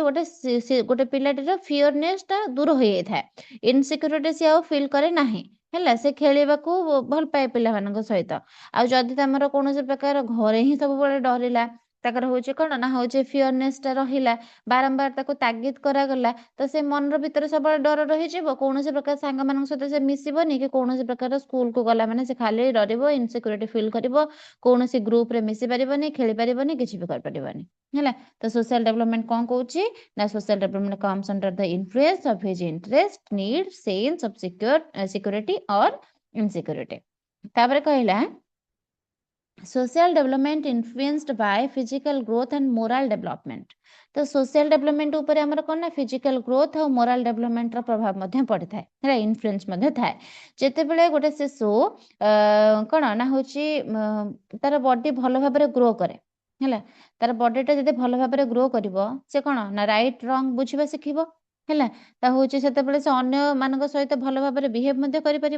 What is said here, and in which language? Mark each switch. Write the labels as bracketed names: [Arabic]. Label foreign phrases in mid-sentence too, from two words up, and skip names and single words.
[Odia] ଗୋଟେ ପିଲାଟିର ଫିୟରନେସ ଟା ଦୂର ହେଇଯାଇଥାଏ ଇନସିକ୍ୟୁରିଟି ସେ ଆଉ ଫିଲ୍ କରେ ନାହିଁ ହେଲା ସେ ଖେଳିବାକୁ ଭଲ ପାଏ ପିଲାମାନଙ୍କ ସହିତ ଆଉ ଯଦି ତମର କୌଣସି ପ୍ରକାର ଘରେ ହିଁ ସବୁବେଳେ ଡରିଲା ତାଙ୍କର ହଉଛି କଣ ନା ହଉଛି ଫିୟରନେସ୍ ଟା ରହିଲା, ବାରମ୍ବାର ତାକୁ ତାଗିଦ କରାଗଲା, ତ ସେ ମନର ଭିତରେ ସବୁବେଳେ ଡର ରହିଯିବ, କୌଣସି ପ୍ରକାର ସାଙ୍ଗମାନଙ୍କ ସହିତ ସେ ମିଶିବନି କି କୌଣସି ପ୍ରକାର ସ୍କୁଲକୁ ଗଲା ମାନେ ସେ ଖାଲି ଡରିବ, [English] insecurity feel [Odia] କରିବ, କୌଣସି ଗ୍ରୁପରେ ମିଶି ପାରିବନି, ଖେଳି ପାରିବନି, କିଛି ବି କରିପାରିବନି ହେଲା। [English] ତ social development [Odia] କଣ କହୁଛି ନା [English] social development comes under the influence of his interest, need, sense of security or insecurity. [Odia] ତାପରେ କହିଲା [English] social development influenced by physical growth and moral development। [Odia] तो [English] social development [Odia] ଉପରେ ଆମର କଣ ନା [English] physical growth [Odia] और [English] moral development [Odia] ର ପ୍ରଭାବ ମଧ୍ୟ ପଡିଥାଏ ହେଲା, influence ମଧ୍ୟ ଥାଏ। ଯେତେବେଳେ ଗୋଟେ ଶିଶୁ କଣ ନା ହଉଛି ତାର ବଡି ଭଲ ଭାବରେ ଗ୍ରୋ କରେ ହେଲା, ତାର ବଡିଟା ଯଦି ଭଲ ଭାବରେ ଗ୍ରୋ କରିବ ସେ କଣ ନା [English] right wrong [Odia] ବୁଝିବା ଶିଖିବ ହେଲା। ତା ହଉଛି ସେତେବେଳେ ସେ ଅନ୍ୟ ମାନଙ୍କ ସହିତ ଭଲ ଭାବରେ ବିହେଭ ମଧ୍ୟ କରିପାରିବ।